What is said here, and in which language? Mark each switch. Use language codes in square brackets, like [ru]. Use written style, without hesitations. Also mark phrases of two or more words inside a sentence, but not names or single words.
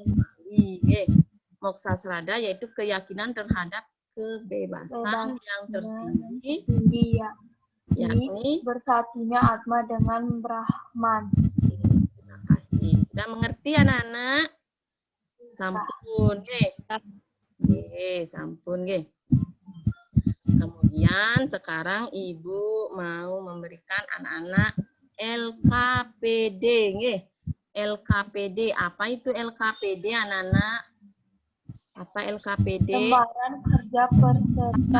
[id] Moksa Srada yaitu keyakinan terhadap kebebasan yang tertinggi, yakni bersatunya Atma dengan Brahman. Terima kasih. Sudah mengerti anak-anak? [ban] Sampun. Sampun nggih. [id] Kemudian sekarang Ibu mau memberikan anak-anak LKPD nggih. LKPD, apa itu LKPD anak-anak? Apa LKPD? Lembaran kerja peserta